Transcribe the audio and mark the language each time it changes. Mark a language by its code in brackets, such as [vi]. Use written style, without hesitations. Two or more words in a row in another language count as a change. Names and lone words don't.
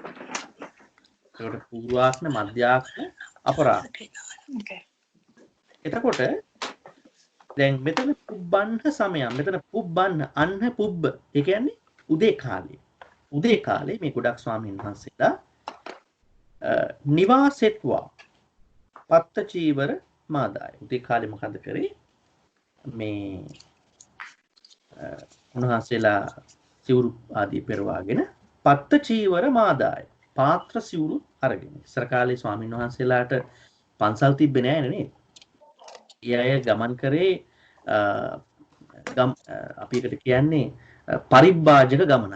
[si] ඒකට පූර්වාක්න, මධ්‍යාක්න, අපරාක්න. එතකොට දැන් මෙතන [pi] පුබ්බන්න සමයම්. [si] මෙතන පුබ්බන්න අන්න පුබ්බ. ඒ කියන්නේ උදේ කාලේ. උදේ කාලේ මේ ගොඩක් ස්වාමීන් වහන්සේලා [pi] නිවාසෙත්වා පත්ත චීවර මාදාය. [si] උදේ කාලේ මොකද කරේ? මේ උන්වහන්සේලා සිවුරු ආදී පෙරවාගෙන [pi] පත්ත චීවර මාදාය. [si] පාත්‍ර සිවුරු අරගෙන. ඉස්සර කාලේ ස්වාමීන් වහන්සේලාට පන්සල් තිබ්බේ නෑනේ නේද? ඒ අය ගමන් කරේ අපි එකට කියන්නේ පරිබ්බාජක ගමනක්.